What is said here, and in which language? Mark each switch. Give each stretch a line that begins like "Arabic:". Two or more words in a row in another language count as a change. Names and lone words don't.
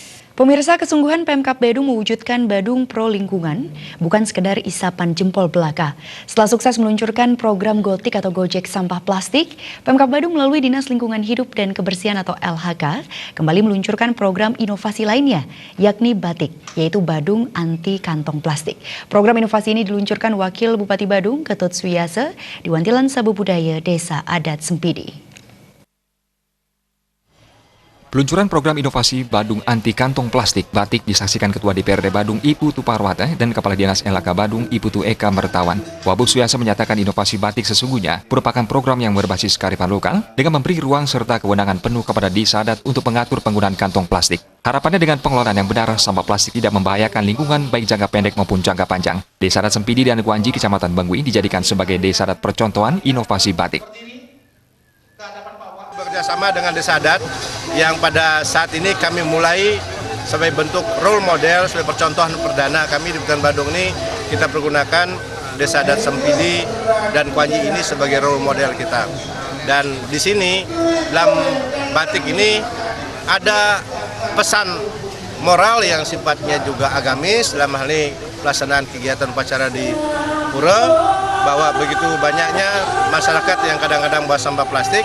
Indonesian: Pemirsa, kesungguhan Pemkab Badung mewujudkan Badung Pro Lingkungan bukan sekedar isapan jempol belaka. Setelah sukses meluncurkan program Gotik atau Gojek Sampah Plastik, Pemkab Badung melalui Dinas Lingkungan Hidup dan Kebersihan atau LHK kembali meluncurkan program inovasi lainnya, yakni Batik, yaitu Badung Anti Kantong Plastik. Program inovasi ini diluncurkan Wakil Bupati Badung, Ketut Swiyase, di Wantilan Sabu Budaya Desa Adat Sempidi. Peluncuran program inovasi Badung Anti Kantong Plastik Batik disaksikan Ketua DPRD Badung Iputu Parwata dan Kepala Dinas LHK Badung Iputu Eka Mertawan. Wabu Swiyase menyatakan inovasi batik sesungguhnya merupakan program yang berbasis kearifan lokal dengan memberi ruang serta kewenangan penuh kepada desa adat untuk mengatur penggunaan kantong plastik. Harapannya dengan pengelolaan yang benar, sampah plastik tidak membahayakan lingkungan baik jangka pendek maupun jangka panjang. Desa adat Sempidi dan Kuanji, Kecamatan Bengui dijadikan sebagai desa adat percontohan inovasi batik. Bekerjasama dengan desa adat yang pada saat ini kami mulai sebagai bentuk
English: role model,
Indonesian: sebagai percontohan perdana kami di Kabupaten Badung ini, kita pergunakan desa adat Sempidi dan Kuanji ini sebagai
English: role model
Indonesian: kita. Dan di sini dalam batik ini ada pesan moral yang sifatnya juga agamis, dalam hal ini pelaksanaan kegiatan upacara di pura, bahwa begitu banyaknya masyarakat yang kadang-kadang buang sampah plastik.